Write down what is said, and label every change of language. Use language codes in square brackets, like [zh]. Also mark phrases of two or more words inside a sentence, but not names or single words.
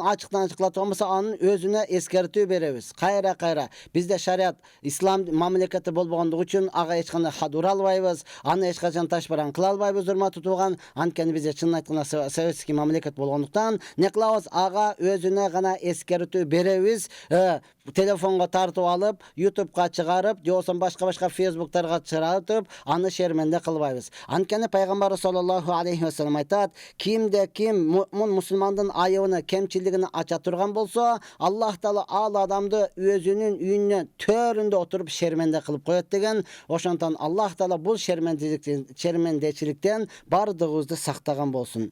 [ky] Ачыктан ачыклап турган болсо, анын өзүнө эскертүү беребиз. Кайра бизде шарият ислам мамлекети болбогондугу үчүн ага эч кандай хад ура албайбыз, аны эч качан таш баран кыла албайбыз урматтуу тууган. Анткени бизде чынын айтканда советский мамлекет болгондуктан эмне кылабыз? Ага өзүнө гана эскертүү беребиз. Телефонго тартып алып, YouTube'га чыгарып, же болбосо башка Facebook'тарга чыгарып, аны шерменде кылбайбыз. Анткени пайгамбар [ar] صلى الله عليه وسلم [ky] айтат, кимде ким мусулмандын айыбын, кемчилигин ача турган болсо, Аллах Таала ал адамды өзүнүн үйүнүн төрүндө отуруп шерменде кылып коет деген. Ошондон Аллах Таала бул шермендечиликтен бардыгыбызды сактаган болсун.